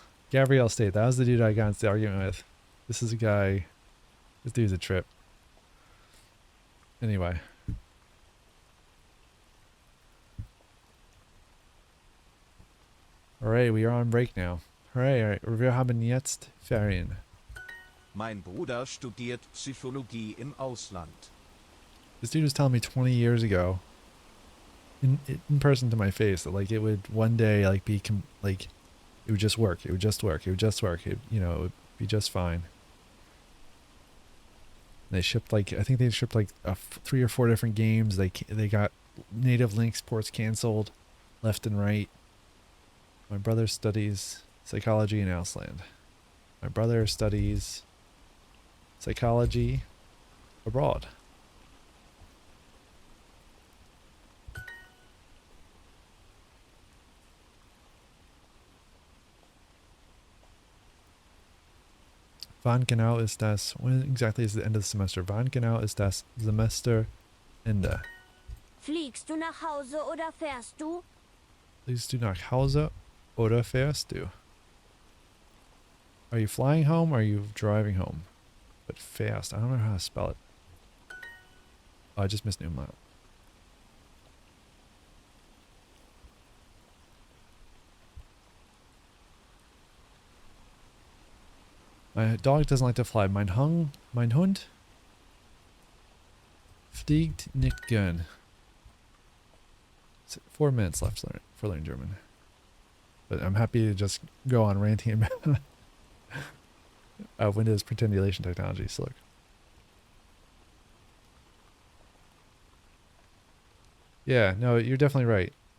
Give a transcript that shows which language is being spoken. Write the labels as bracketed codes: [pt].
[en] Gabriel State, that was the dude I got into the argument with. This is a guy. This dude's a trip. Anyway. Alright, we are on break now. [de] Alright, wir haben jetzt Ferien. Mein Bruder studiert Psychologie im Ausland. [en] This dude was telling me 20 years ago, in person to my face, that like it would one day like be like it would just work. It would just work. It would just work. It would be just fine. And they shipped like, I think they shipped like 3 or 4 different games. They got native Linux ports canceled, left and right. My brother studies psychology in Ausland. My brother studies psychology abroad. [de] Wann genau ist das? [en] When exactly is the end of the semester? [de] Wann genau ist das Semesterende? Fliegst du nach Hause oder fährst du? Fliegst du nach Hause oder fährst du? [en] Are you flying home or are you driving home? But fast. I don't know how to spell it. Oh, I just missed umlaut. My dog doesn't like to fly. [de] Mein Hund fliegt nicht gern. [en] 4 minutes left for learning German. But I'm happy to just go on ranting about Windows pretendulation technology. So look. Yeah, no, you're definitely right.